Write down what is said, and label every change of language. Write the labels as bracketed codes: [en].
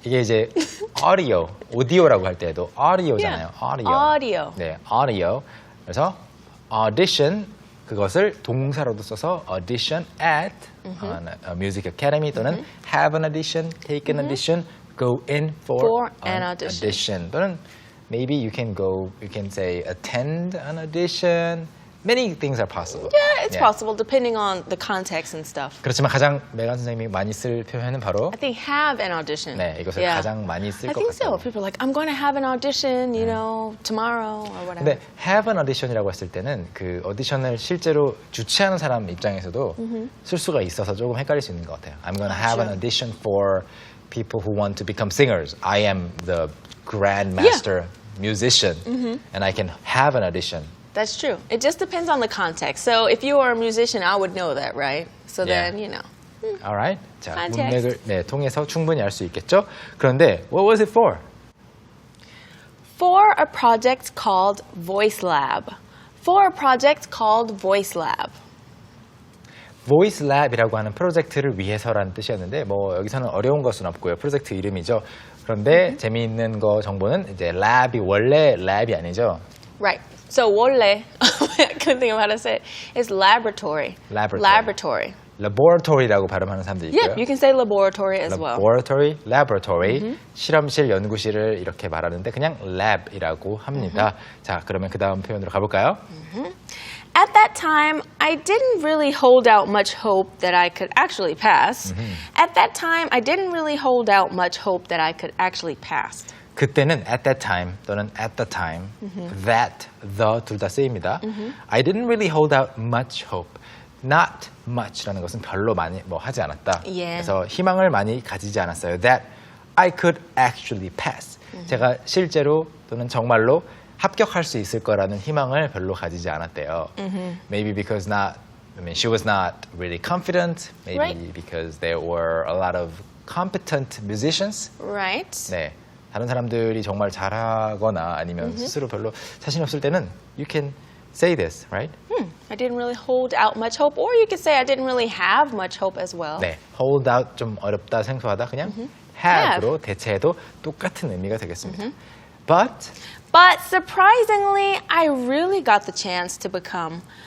[ko] 이게 이제 오디오라고 할 때도 audio잖아요. [en] Audio. [ko] 네, audio. 그래서 [en] audition [ko] 그것을 동사로도 써서 [en] audition at a music academy 또는 have an audition, take an audition, go in for an an audition. [ko] 또는 [en] maybe you can say attend an audition. Many things are possible. Yeah, it's possible depending on the context and stuff. [ko] 그렇지만 가장 메간 선생님이 많이 쓸 표현은 바로 [en] I think have an audition. [ko] 네, 이것을 가장 많이 쓸 [en] I [ko] 것 [en] think so. [ko] 같아요. [en] People are like, I'm going to have an audition, you know, tomorrow or whatever. [ko] 근데 [en] have an audition [ko] 이라고 했을 때는 그 오디션을 실제로 주최하는 사람 입장에서도 쓸 수가 있어서 조금 헷갈릴 수 있는 것 같아요. [en] I'm going to have an audition for people who want to become singers. I am the grandmaster musician and I can have an audition. That's true. It just depends on the context. So if you were a musician, I would know that, right? So Yeah. then, you know. Alright. [ko] 자, [en] Context. [ko] 문맥을 통해서 충분히 알 수 있겠죠? 그런데 [en] what was it for? For a project called Voice Lab. For a project called Voice Lab. [ko] Voice Lab이라고 하는 프로젝트를 위해서라는 뜻이었는데 뭐 여기서는 어려운 것은 없고요. 프로젝트 이름이죠. 그런데 재미있는 거 정보는 이제 랩이 원래 랩이 아니죠. [en] Right. So [ko] 원래, [en] I couldn't think of how to say it. It's laboratory. Laboratory. [ko] Laboratory라고 발음하는 사람도 있고요. [en] Yeah, you can say laboratory as well. Laboratory. [ko] 실험실, 연구실을 이렇게 말하는데 그냥 lab이라고 합니다. 자, 그러면 그 다음 표현으로 가볼까요? [en] At that time, I didn't really hold out much hope that I could actually pass. At that time, I didn't really hold out much hope that I could actually pass. [ko] 그때는 [en] at that time [ko] 또는 [en] at the time, [ko] that, the 둘 다 쓰입니다. [en] I didn't really hold out much hope. Not much [ko] 라는 것은 별로 많이 뭐 하지 않았다. [en] Yeah. [ko] 그래서 희망을 많이 가지지 않았어요. [en] That I could actually pass. [ko] 제가 실제로 또는 정말로 합격할 수 있을 거라는 희망을 별로 가지지 않았대요. [en] Maybe because she was not really confident. Maybe Right. because there were a lot of competent musicians. Right? [ko] 네. 다른 사람들이 정말 잘하거나 아니면 스스로 별로 자신 없을 때는 [en] you can say this, right? I didn't really hold out much hope, or you could say I didn't really have much hope as well. [ko] 네, [en] hold out [ko] 좀 어렵다 생소하다 그냥 have로 대체해도 똑같은 의미가 되겠습니다. [en] But surprisingly, I really got the chance to become.